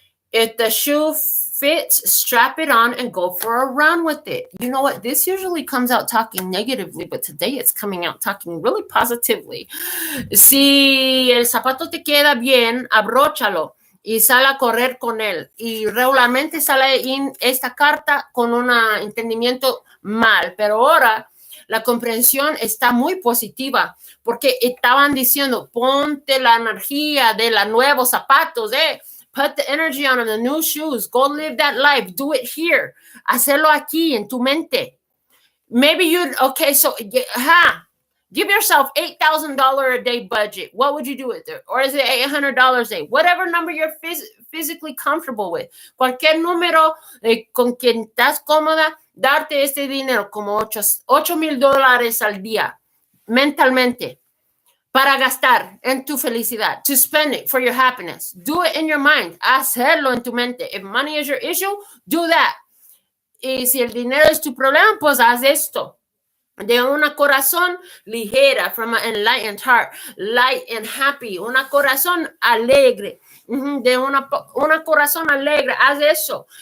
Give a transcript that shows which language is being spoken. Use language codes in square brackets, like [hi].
[en] If the shoe fits, strap it on and go for a run with it. You know what? This usually comes out talking negatively, but today it's coming out talking really positively. [es] Si el zapato te queda bien, abróchalo y sale a correr con él. Y regularmente sale en esta carta con un entendimiento mal, pero ahora la comprensión está muy positiva porque estaban diciendo, ponte la energía de los nuevos zapatos, [en] Put the energy on the new shoes. Go live that life. Do it here. [es] Hacerlo aquí en tu mente. [en] Maybe so give yourself $8,000 a day budget. What would you do with it? Or is it $800 a day? Whatever number you're physically comfortable with. [es] Cualquier número con quien estás cómoda, darte este dinero como $8,000 al día, mentalmente. Para gastar en tu felicidad, [en] to spend it for your happiness. Do it in your mind. [es] Hacerlo en tu mente. [en] If money is your issue, do that. [es] Y si el dinero es tu problema, pues haz esto. De una corazón ligera, [en] from an enlightened heart, light and happy. [es] Una corazón alegre. De una corazón alegre, haz eso.